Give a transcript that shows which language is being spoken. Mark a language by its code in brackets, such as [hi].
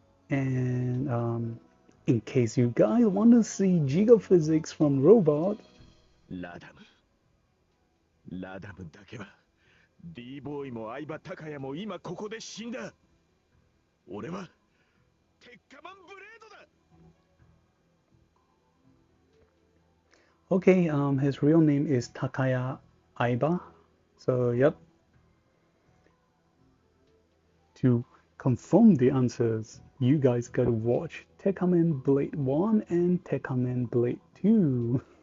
[en] And in case you guys want to see Gigaphysics from Robot, [ja] ラダム。ラダムだけは D ボーイも相葉孝也も今ここで死んだ。俺は鉄火マンブレードだ。 [en] okay, his real name is Takaya Aiba. So yep. To confirm the answers, you guys gotta watch Tekkaman Blade 1 and Tekkaman Blade 2.